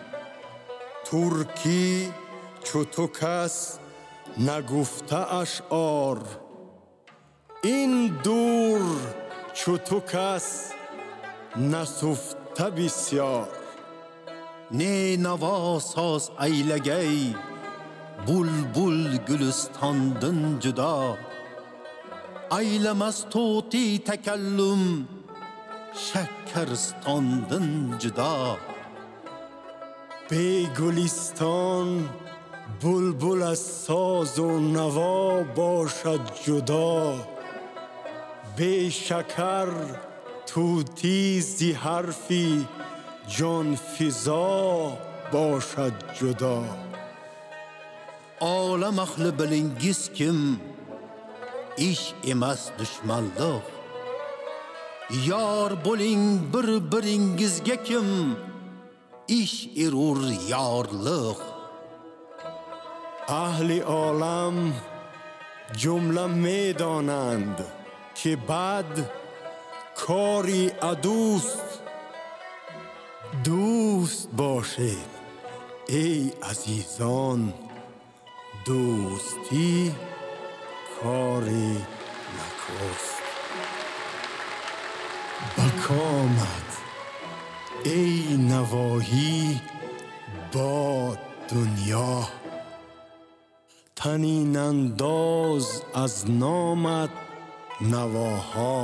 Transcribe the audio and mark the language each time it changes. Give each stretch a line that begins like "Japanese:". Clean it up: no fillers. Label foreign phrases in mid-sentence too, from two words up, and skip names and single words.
Persian: ترکی چو تو کس نگفته اشعار این دور چو تو کس نسفته بسیار.
Uzbek: ne navo soz aylagay bulbul gulistondan judo aylamas to'ti takallum shakkaristondan judo
Persian: به گلستان بلبل از ساز و نوا باشد جدا به شکر طوطی زی حرفی جان فضا باشد جدا
Uzbek: olam ahli bilingiz kim ish emas dushmanlik yor bo'ling bir-biringizga kim ish erur yorliq
Persian: اهل عالم جمله می دانند که بد کاری عدوست دوست باشید ای عزیزان دوستی کاری نکوست بکامد ای نواهی با دنیا تنین انداز از نامت نواها